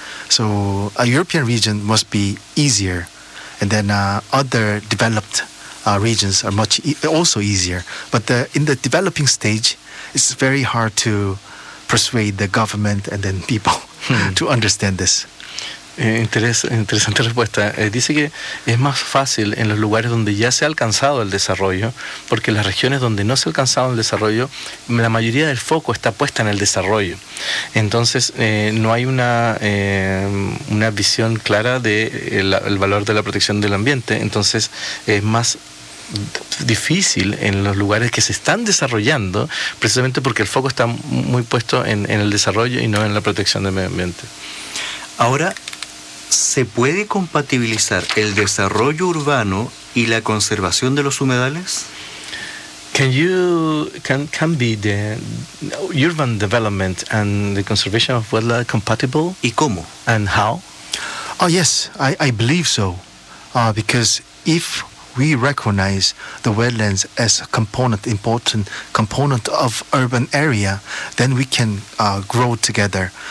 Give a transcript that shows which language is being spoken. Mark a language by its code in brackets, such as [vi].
[en] So a European region must be easier, and then other developed regions are much also easier. But in the developing stage, it's very hard to persuade the government and then people to understand this. [es] Interesante respuesta. Dice que es más fácil en los lugares donde ya se ha alcanzado el desarrollo, porque las regiones donde no se ha alcanzado el desarrollo, la mayoría del foco está puesta en el desarrollo. Entonces, no hay una visión clara de el valor de la protección del ambiente. Entonces, es más difícil en los lugares que se están desarrollando, precisamente porque el foco está muy puesto en el desarrollo y no en la protección del medio ambiente. Ahora, ¿se puede compatibilizar el desarrollo urbano y la conservación de los humedales? [en] Can be the urban development and the conservation of wetland compatible? [es] ¿Y cómo? [en] And how? Oh yes, I believe so. Because if we recognize the wetlands as a component, important component of urban area, then we can grow together.